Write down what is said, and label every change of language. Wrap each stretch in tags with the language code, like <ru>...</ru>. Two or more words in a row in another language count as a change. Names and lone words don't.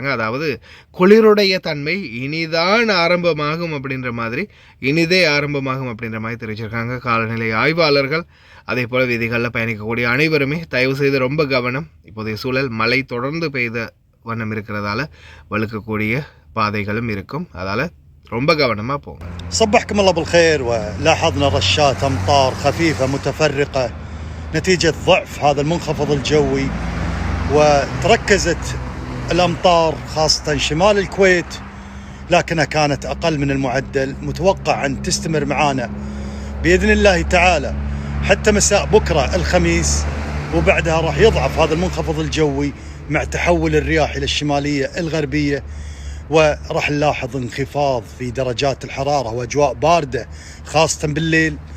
<ta>அதாவது குளிருடைய தன்மை இனிதான் ஆரம்பமாகும் அப்படின்ற மாதிரி, இனிதே ஆரம்பமாகும் அப்படின்ற மாதிரி தெரிவிச்சிருக்காங்க காலநிலை ஆய்வாளர்கள். அதே போல் விதிகளில் பயணிக்கக்கூடிய அனைவருமே தயவு செய்து ரொம்ப கவனம். இப்போதைய சூழல் மழை தொடர்ந்து பெய்த வண்ணம் இருக்கிறதால வழுக்கக்கூடிய பாதைகளும் இருக்கும். அதால் ரொம்ப கவனமாக போங்க.</ta> <ar>صبحكم الله بالخير. ولاحظنا رشات أمطار خفيفة متفرقة نتيجة ضعف هذا المنخفض الجوي، وتركزت الأمطار خاصة شمال الكويت، لكنها كانت أقل من المعدل. متوقع أن تستمر معانا بإذن الله تعالى حتى مساء بكرة الخميس، وبعدها راح يضعف هذا المنخفض الجوي مع تحول الرياح إلى الشمالية الغربية، وراح نلاحظ انخفاض في درجات الحرارة وأجواء باردة خاصة بالليل.</ar>